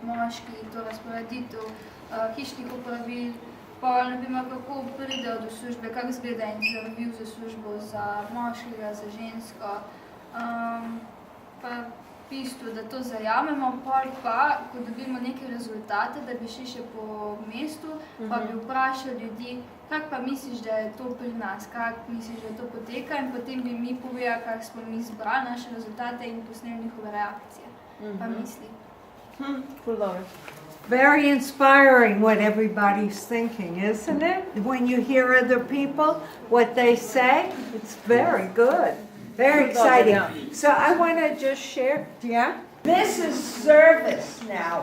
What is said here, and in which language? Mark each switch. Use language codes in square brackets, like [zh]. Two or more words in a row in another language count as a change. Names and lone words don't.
[sl] moški, to razporeditev hišnih opravil, pa ne vem, kako pridejo do službe, kako izgleda intervju za službo za moškega, za žensko, pa v bistvu, da to zajamemo, pol pa, ko dobimo neke rezultate, da bi šli še po mestu, pa bi vprašali ljudi, kako pa misliš, da je to pri nas, kako misliš, da to poteka, in potem bi mi povedali, kako smo mi zbrali naše rezultate in posneli njihove reakcije, pa misli. [en] Very inspiring what everybody's thinking, isn't it? When you hear other people, what they say, it's very good. Very exciting. So I want to just share, This is service now.